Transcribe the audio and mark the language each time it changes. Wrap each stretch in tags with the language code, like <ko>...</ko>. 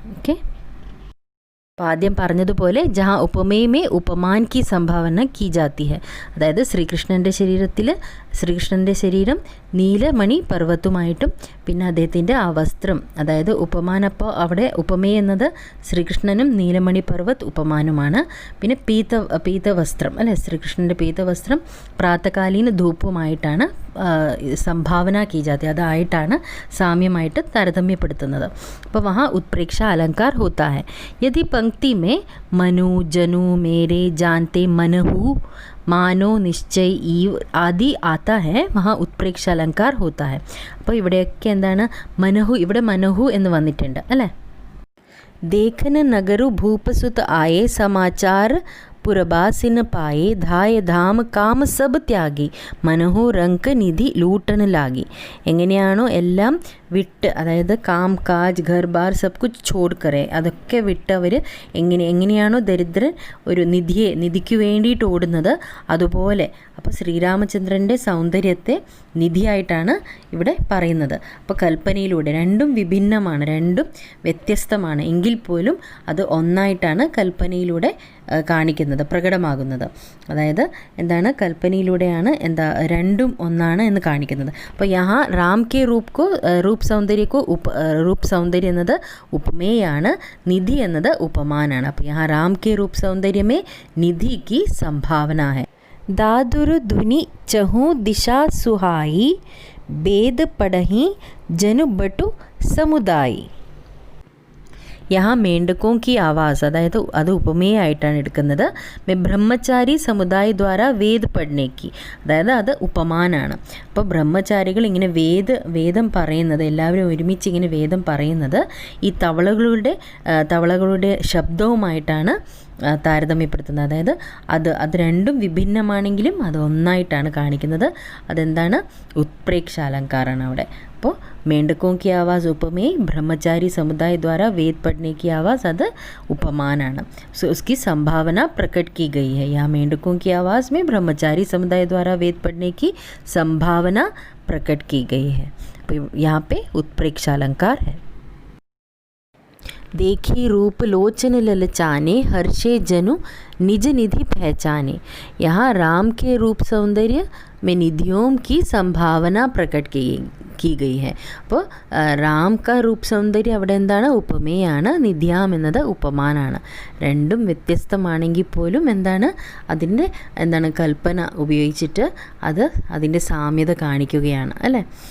<ml>Okay, അപ്പോൾ ആദ്യം പറഞ്ഞതുപോലെ</ml> <hi>ജഹാ ഉപമേയമേ ഉപമാൻ കി സംഭാവന കി ജാത്തി ഹെ,</hi> <ml>അതായത് ശ്രീകൃഷ്ണൻ്റെ ശരീരം നീലമണി പർവ്വതമായിട്ടും പിന്നെ അദ്ദേഹത്തിൻ്റെ ആ വസ്ത്രം, അതായത് ഉപമാനപ്പോൾ അവിടെ ഉപമേയ എന്നത് ശ്രീകൃഷ്ണനും നീലമണി പർവ്വത് ഉപമാനുമാണ്. പിന്നെ പീതവസ്ത്രം അല്ലേ, ശ്രീകൃഷ്ണൻ്റെ പീതവസ്ത്രം പ്രാതകാലീന ധൂപ്പുമായിട്ടാണ് സംഭാവന കീ ജാതി, അതായിട്ടാണ് സാമ്യമായിട്ട് താരതമ്യപ്പെടുത്തുന്നത്.</ml> <hi>അപ്പോൾ വഹാ ഉത്പ്രേക്ഷ അലങ്കാർ ഹോത്താ ഹെ. യദി पंक्ति में मनु जनु मेरे जानते मनहु मानो निश्चय ईव आदि आता है, वहाँ उत्प्रेക്ഷ अलंकार होता है.</hi> <ml>അപ്പോൾ ഇവിടെയൊക്കെ എന്താണ്, മനഹു, ഇവിടെ മനഹു എന്ന് വന്നിട്ടുണ്ട് അല്ലേ.</ml> <hi>देखन नगरु भूपसुत आए समाचार പുരബാസിന് പായേ ധായ ധാം കാമ സബ് ത്യാഗി മനോഹോ റങ്ക് നിധി ലൂട്ടൻ ലാഗി.</hi> <ml>എങ്ങനെയാണോ എല്ലാം വിട്ട്, അതായത്</ml> <hi>കാം കാജ് ഘർ ബാർ സബ് കുച്ച് ചോട് കരെ,</hi> <ml>അതൊക്കെ വിട്ട് അവർ എങ്ങനെയാണോ ദരിദ്രൻ ഒരു നിധിക്ക് വേണ്ടിയിട്ട് ഓടുന്നത് അതുപോലെ. അപ്പോൾ ശ്രീരാമചന്ദ്രൻ്റെ സൗന്ദര്യത്തെ നിധിയായിട്ടാണ് ഇവിടെ പറയുന്നത്. അപ്പോൾ കൽപ്പനയിലൂടെ രണ്ടും വിഭിന്നമാണ്, രണ്ടും വ്യത്യസ്തമാണ്, എങ്കിൽ പോലും അത് ഒന്നായിട്ടാണ് കൽപ്പനയിലൂടെ കാണിക്കുന്നത്, പ്രകടമാകുന്നത്. അതായത് എന്താണ്, കൽപ്പനയിലൂടെയാണ് രണ്ടും ഒന്നാണ് എന്ന് കാണിക്കുന്നത്. അപ്പോൾ</ml> <hi>യഹാ രാം കെ റൂപ് സൗന്ദര്യ</hi> <ml>എന്നത് ഉപമേയാണ്, നിധി എന്നത് ഉപമാനാണ്.</ml> <hi>അപ്പോൾ യഹാ രാം കെ റൂപ് സൗന്ദര്യമേ നിധി की संभावना है. दादुरु धुनि चहु दिशा सुहाई बेद पढ़ही जनु बटु समुदाई. यहाँ मेंढकों की आवाज़,</hi> <ml>അതായത് അത് ഉപമയായിട്ടാണ് എടുക്കുന്നത്.</ml> <hi>ബ്രഹ്മചാരി സമുദായ ദ്വാരാ വേദ് പഠനേക്ക്,</hi> <ml>അതായത് അത് ഉപമാനാണ്. അപ്പോൾ ബ്രഹ്മചാരികൾ ഇങ്ങനെ വേദം പറയുന്നത്, എല്ലാവരും ഒരുമിച്ച് ഇങ്ങനെ വേദം പറയുന്നത് ഈ തവളകളുടെ ശബ്ദവുമായിട്ടാണ് താരതമ്യപ്പെടുത്തുന്നത്. അതായത് അത് രണ്ടും വിഭിന്നമാണെങ്കിലും അത് ഒന്നായിട്ടാണ് കാണിക്കുന്നത്. അതെന്താണ്, ഉത്പ്രേക്ഷ അലങ്കാരമാണ് അവിടെ.</ml> <hi>അപ്പോൾ मेंढकों की आवाज़ उपमेय, ब्रह्मचारी समुदाय द्वारा वेद पढ़ने की आवाज़ अद उपमान. सो उसकी संभावना प्रकट की गई है. यहाँ मेंढकों की आवाज़ में ब्रह्मचारी समुदाय द्वारा वेद पढ़ने की संभावना प्रकट की गई है. यहाँ पे उत्प्रेक्षा अलंकार है. देखी रूप लोचन ललचाने हर्षे जनु निज निधि पहचाने. यहाँ राम के रूप सौंदर्य में निधियों की संभावना प्रकट की गई है.</hi> <ml>അപ്പോൾ രാം കാ റൂപ് സൗന്ദര്യം അവിടെ എന്താണ്, ഉപമയാണ്. നിധ്യാം എന്നത് ഉപമാനാണ്. രണ്ടും വ്യത്യസ്തമാണെങ്കിൽ പോലും അതിൻ്റെ കൽപ്പന ഉപയോഗിച്ചിട്ട് അതിൻ്റെ സാമ്യത കാണിക്കുകയാണ് അല്ലേ.</ml>